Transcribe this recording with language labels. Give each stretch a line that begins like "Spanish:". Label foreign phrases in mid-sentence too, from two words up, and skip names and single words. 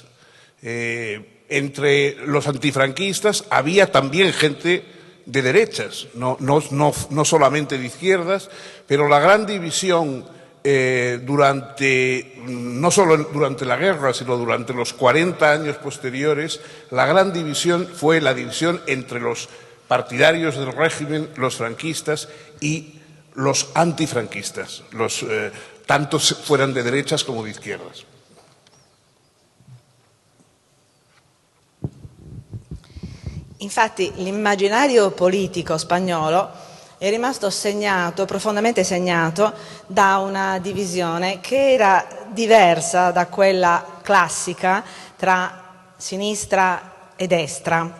Spanish: Entre los antifranquistas había también gente de derechas, no solamente de izquierdas, pero la gran división no solo durante la guerra, sino durante los 40 años posteriores, la gran división fue la división entre los partidarios del régimen, los franquistas, y los antifranquistas, tanto fueran de derechas como de izquierdas.
Italian: Infatti l'immaginario politico spagnolo è rimasto segnato, profondamente segnato, da una divisione che era diversa da quella classica tra sinistra e destra.